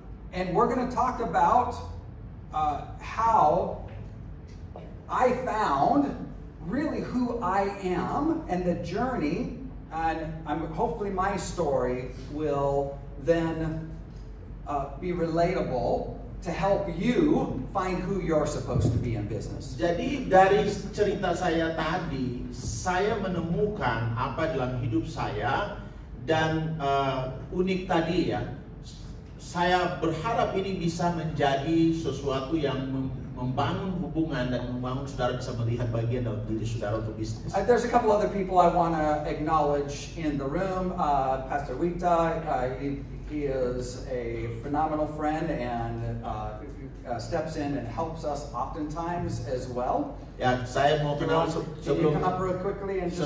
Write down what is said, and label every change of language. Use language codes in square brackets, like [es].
[en] And we're going to talk about how I found really who I am and the journey, and hopefully my story will then be relatable to help you find who you're supposed to be in business. [id] Jadi dari cerita saya tadi, saya menemukan apa dalam hidup saya dan unik tadi ya. Saya berharap ini bisa menjadi sesuatu yang membangun hubungan dan membangun saudara bisa melihat bagian dalam diri saudara untuk bisnis. [en] There's a couple other people I want to acknowledge in the room. Pastor Wita, he is a phenomenal friend and steps in and helps us oftentimes as well. [id] Ya, saya mau kenal [en] Can you come up real quickly and just